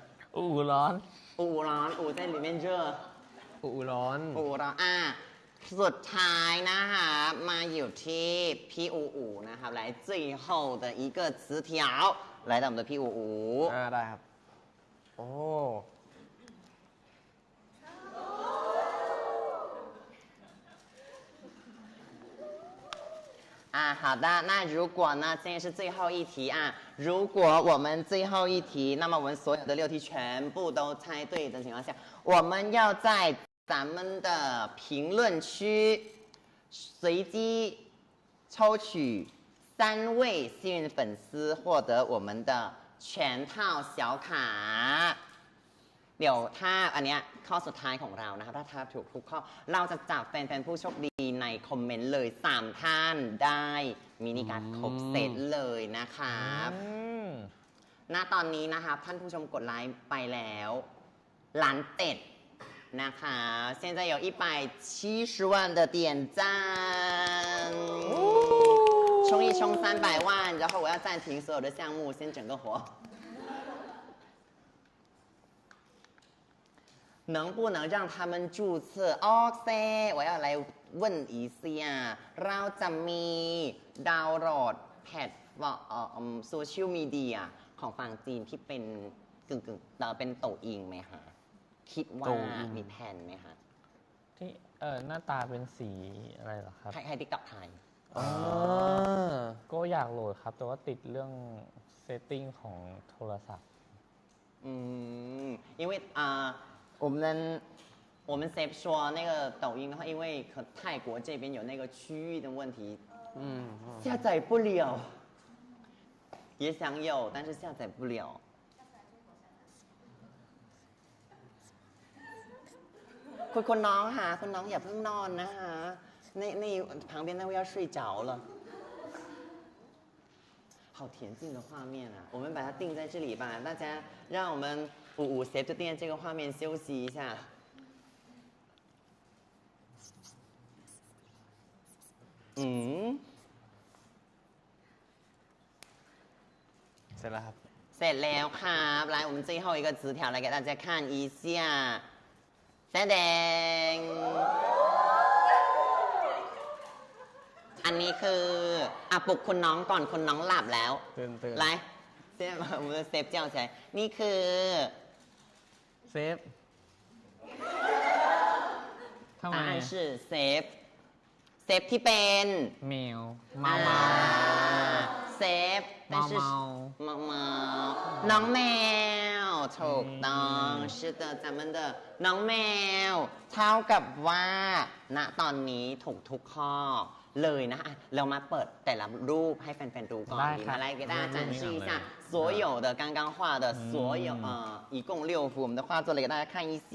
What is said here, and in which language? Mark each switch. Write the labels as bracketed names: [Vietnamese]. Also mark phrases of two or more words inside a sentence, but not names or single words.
[Thai] อูร้อน [Chinese] อู在里面热 [Thai] อูร้อน สุดท้ายนะคะมาอยู่ที่พี่อูนะครับ [Chinese] 来最后的一个词条来到我们的 [Thai] พี่อู ได้ครับโอ้ [Chinese] 好的，那如果呢，现在是最后一题啊。如果我们最后一题，那么我们所有的6题全部都猜对的情况下，我们要在咱们的评论区随机抽取3位幸运粉丝获得我们的全套小卡。 [Thai] เดี๋ยวถ้าอันเนี้ยข้อสุดท้ายของเรานะครับถ้าถูกทุกข้อเราจะจับแฟนๆผู้โชคดีในคอมเมนต์เลย3ท่านได้มินิการ์ดครบเซตเลยนะครับณตอนนี้นะครับท่านผู้ชมกดไลค์ไปแล้ว1,700,000นะคะ [Chinese] 现在有170万的点赞冲一冲300万然后我要暂停所有的项目先整个活能不能让他们注册OK我要来问一下 [Thai] เราจะมีดาวน์โหลดแพลตฟอร์มโซเชียลมีเดียของฝั่งจีนที่เป็นกึ่งเป็นโตอิงไหมคะคิดว่ามีแผนไหมคะ ที่หน้าตาเป็นสีอะไรเหรอครับ ใครติ๊กต็อกไทย ก็อยากโหลดครับแต่ว่าติดเรื่องเซตติ้งของโทรศัพท์ [Chinese] 因为我们 Safe 说那个抖音的话，因为泰国这边有那个区域的问题，下载不了，也想有，但是下载不了。 [Thai] คุณน้องค่ะคุณน้องอย่าเพิ่งนอนนะคะ [Chinese] 那旁边那位要睡着了。好恬静的画面啊！我们把它定在这里吧，大家让我们55 Save 就定在这个画面休息一下。 [Thai] เสร็จแล้วครับ เสร็จแล้วครับ [Chinese] 来我们最后一个词条来给大家看一下 [Thai] แสดงอันนี้คือปลุกคุณน้องก่อนคุณน้องหลับแล้ว ตื่น [Chinese] 来现在把我们的 Save 叫起来 [Thai] นี่คือ เซฟ ทำ [Chinese] 答 [Thai] ไม [Chinese] 案是 Save Save [Thai] ที่เป็น แมวเมาเมา เซฟ但是 เมา เมาน้องแมวถูกต้อง [Chinese] 是的咱们的 [Thai] น้องแมวเท่ากับว่าณตอนนี้ถูกทุกข้อเลยนะเรามาเปิดแต่ละรูปให้แฟนๆดูก่อนดีไหม [Chinese] 来给大家展示一下所有的刚刚画的所有一共6幅我们的画作来给大家看一下